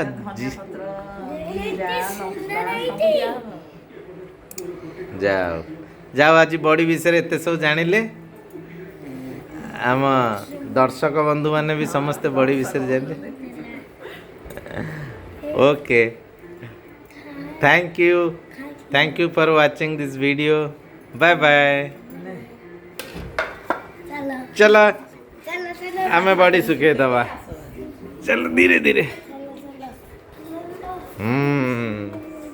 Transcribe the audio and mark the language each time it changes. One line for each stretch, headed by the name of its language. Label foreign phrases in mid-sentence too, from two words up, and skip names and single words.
Odia: ଧନିଆ ପତ୍ର ଜିରା ଲଙ୍କା ସବୁ ଦିଆହବ ଯାଅ ଯାଅ ଆଜି ବଡ଼ି ବିଷୟରେ ଏତେ ସବୁ ଜାଣିଲେ ଆମ ଦର୍ଶକ ବନ୍ଧୁମାନେ ବି ସମସ୍ତେ ବଡ଼ି ବିଷୟରେ ଜାଣିଲେ ଓକେ
English: thank you for watching this video bye bye
Hindi: चलो हमें बड़ी सुखे दवा चलो धीरे धीरे